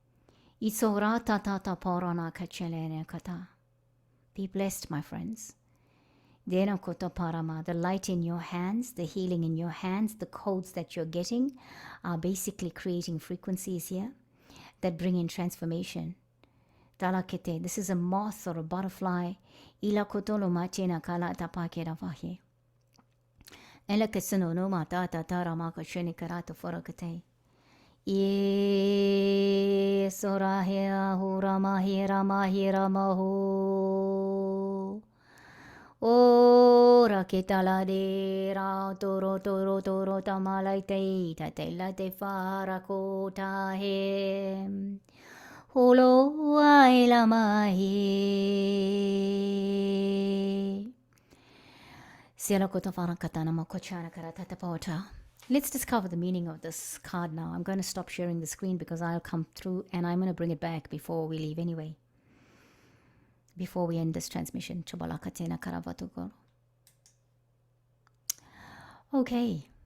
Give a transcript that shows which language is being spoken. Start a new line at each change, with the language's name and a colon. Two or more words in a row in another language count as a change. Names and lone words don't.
English: Be blessed, my friends. The light in your hands, the healing in your hands, the codes that you're getting are basically creating frequencies here that bring in transformation. This is a moth or a butterfly. Ye sorahea hurama hirama hiramaho. Ora ketala de ra toro toro toro tamalaite tatela te farakota he. Holo aila mahi. Let's discover the meaning of this card now. I'm going to stop sharing the screen because I'll come through and I'm going to bring it back before we leave anyway. Before we end this transmission. Okay.